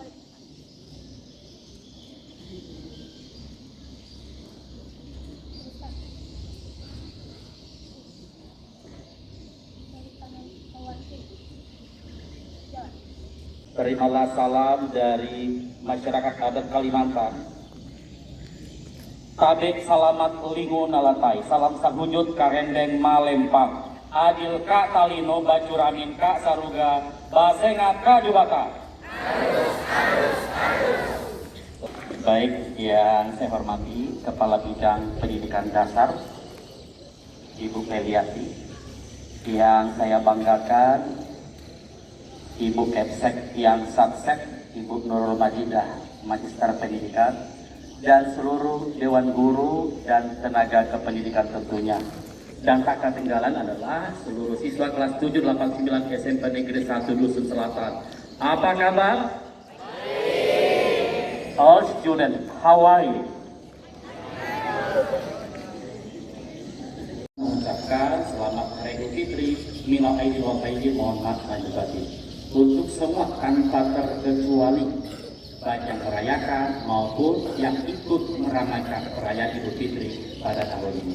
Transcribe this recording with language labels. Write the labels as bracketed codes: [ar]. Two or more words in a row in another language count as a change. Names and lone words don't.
[id] Terimalah salam dari masyarakat adat Kalimantan. [knx] Tabek salamat lingun alatai, salam sahujud karendeng malempang. Adil ka talino bacuramin ka saruga, basengat ka jubata. [id] Baik, yang saya hormati Kepala Bidang Pendidikan Dasar Ibu Meliati, yang saya banggakan Ibu Kepsek yang Saksek, Ibu Nurul Majidah, Magister Pendidikan, dan seluruh Dewan Guru dan tenaga kependidikan tentunya. Dan tak ketinggalan adalah seluruh siswa kelas 789 SMP Negeri 1 Dusun Selatan. Apa kabar? [en] All students, how are you? [id] Mengucapkan selamat Hari Idul Fitri, [ar] minal aidin wal faizin, [id] mohon maaf lahir batin. Untuk semua tanpa terkecuali, baik yang merayakan maupun yang ikut meramaikan perayaan Idul Fitri pada tahun ini.